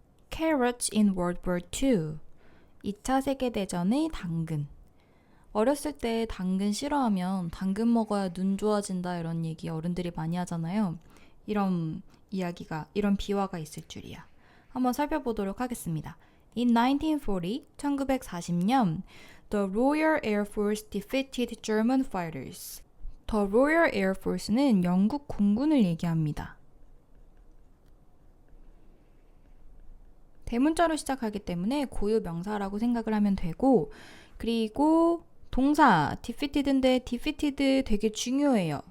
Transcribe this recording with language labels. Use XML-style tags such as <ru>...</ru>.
<en>Carrots in World War II.</en> <ko>2차 세계대전의 당근. 어렸을 때 당근 싫어하면 당근 먹어야 눈 좋아진다 이런 얘기 어른들이 많이 하잖아요. 이런 이야기가, 이런 비화가 있을 줄이야. 한번 살펴보도록 하겠습니다.</ko> <en>In 1940, 1940년, the Royal Air Force defeated German fighters.</en> <ko>The Royal Air Force는 영국 공군을 얘기합니다. 대문자로 시작하기 때문에 고유 명사라고 생각을 하면 되고, 그리고 동사 defeated인데 defeated 되게 중요해요.</ko>